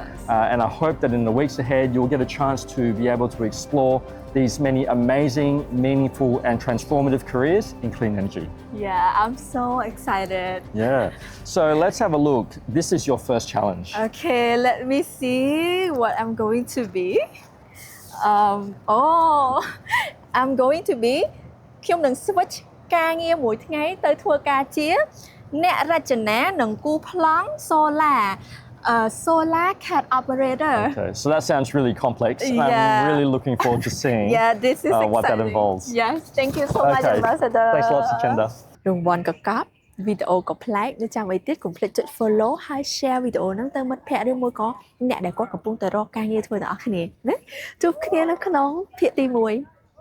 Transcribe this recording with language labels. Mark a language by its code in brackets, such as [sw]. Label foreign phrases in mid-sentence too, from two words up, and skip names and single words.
[en] And I hope that in the weeks ahead, you'll get a chance to be able to explore these many amazing, meaningful and transformative careers in clean energy. Yeah, I'm so excited. Yeah. So let's have a look. This is your first challenge. Okay, let me see what I'm going to be. I'm going to be [km] ខ្ញុំនឹង switch ការងារមួយថ្ងៃទៅធ្វើការជាអ្នករចនានិងគូប្លង់ [en] solar cat operator. Okay, so that sounds really complex. Yeah. I'm really looking forward to seeing this is what that exciting. involves. Yes, thank you so much, Okay. Ambassador. Thanks a lot, Sachinda. [km] រង្វាន់កកប់វីដេអូក៏ប្លែកនៅចាំអីទៀតកុំភ្លេចចុច follow ហើយ share វីដេអូហ្នឹងទៅមិត្តភ័ក្តិឬមួយក៏អ្នកដែលគាត់កំពុងតែរកការងារធ្វើទាំងអស់គ្នាណាជួបគ្នានៅក្នុងភាគទី1